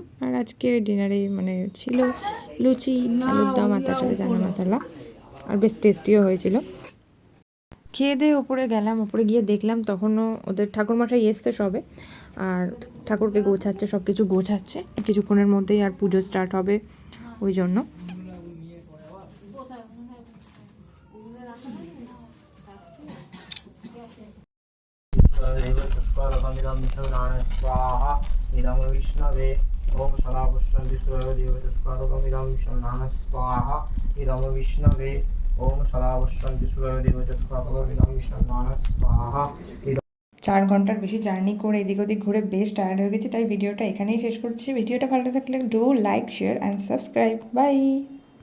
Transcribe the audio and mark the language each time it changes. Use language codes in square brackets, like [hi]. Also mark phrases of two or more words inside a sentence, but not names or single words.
[bn] আর আজকে ডিনারে মানে ছিল লুচি, আলুর দম আর তার সাথে চানা মশলা, আর বেশ টেস্টিও হয়েছিল। খেয়ে দিয়ে ওপরে গেলাম, ওপরে গিয়ে দেখলাম তখনও ওদের ঠাকুরমশাই এসছে সবে, আর ঠাকুরকে গোছাচ্ছে, সব কিছু গোছাচ্ছে। কিছুক্ষণের মধ্যেই আর পুজো স্টার্ট হবে, ওই জন্য। [sa] स्वाहा इदं विष्णवे ओम सदा पुष्पं विष्णुदेव चत्वारकमिदं स्वाहा इदं विष्णवे ओम सदा पुष्पं विष्णुदेव चत्वारकमिदं स्वाहा। [bn] 4 ঘন্টার বেশি জার্নি করে এদিক ওদিক ঘুরে বেশ টায়ার্ড হয়ে গেছি, তাই ভিডিওটা এখানেই শেষ করছি। ভিডিওটা ভালো থাকলে [en] do like, share and subscribe. [bn] বাই।